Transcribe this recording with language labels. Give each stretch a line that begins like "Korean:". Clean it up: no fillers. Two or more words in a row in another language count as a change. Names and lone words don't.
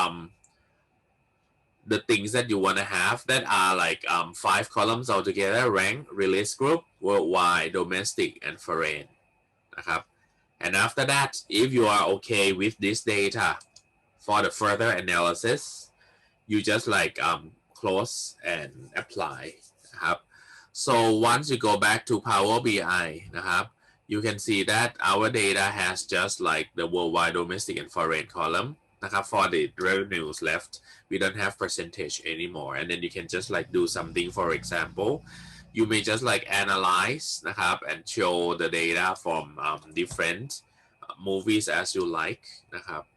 English: the things that you want to have that are like 5 columns altogether rank release group worldwide domestic and foreign
Thai: นะครับ
English: and after that if you are okay with this data for the further analysis you just like close and apply
Thai: นะครับ
English: so once you go back to Power BI
Thai: นะครับ
English: you can see that our data has just like the worldwide domestic and foreign column
Thai: นะครับ
English: for the revenues left we don't have percentage anymore and then you can just like do something for example you may just like analyze
Thai: นะครับ
English: and show the data from different movies as you like
Thai: นะครับ